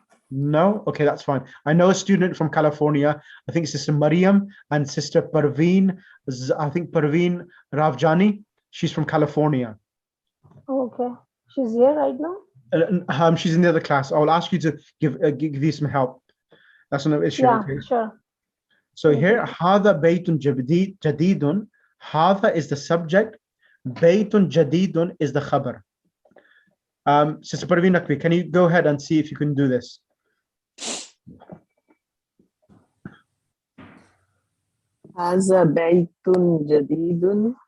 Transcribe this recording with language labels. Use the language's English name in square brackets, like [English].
[English] No? Okay, that's fine. I know a student from California. I think Sister Mariam and Sister Parveen. I think Parveen Ravjani. She's from California. Okay. She's here right now? She's in the other class. I will ask you to give you some help. That's no issue. Yeah, okay? sure. So here, [Arabic] هذا بيت جديد. هذا [English] is the subject. [Arabic] بيت جديد [English] is the khabar. Sister Parveen Naqvi, can you go ahead and see if you can do this? [Arabic] هذا بيت جديد.